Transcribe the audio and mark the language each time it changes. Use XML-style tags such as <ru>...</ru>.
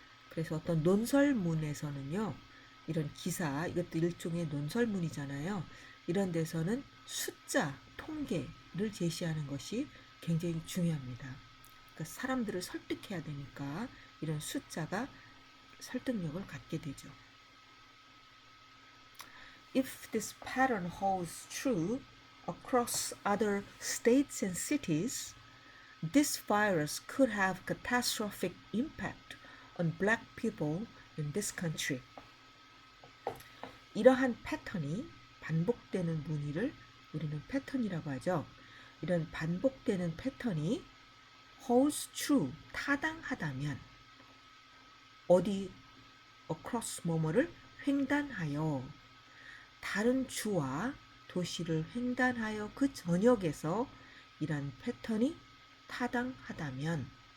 <ko>그래서 어떤 논설문에서는요, 이런 기사, 이것도 일종의 논설문이잖아요. 이런 데서는 숫자, 통계를 제시하는 것이 굉장히 중요합니다. 그러니까 사람들을 설득해야 되니까 이런 숫자가 설득력을 갖게 되죠.</ko> <en>If this pattern holds true across other states and cities, this virus could have catastrophic impact on black people in this country.</en> <ko>이러한 패턴이 반복되는 문의를 우리는 패턴이라고 하죠. 이런 반복되는 패턴이 holds true, 타당하다면 어디 across 뭐뭐를 횡단하여 다른 주와 도시를 횡단하여 그 전역에서 이런 패턴이 타당하다면</ko>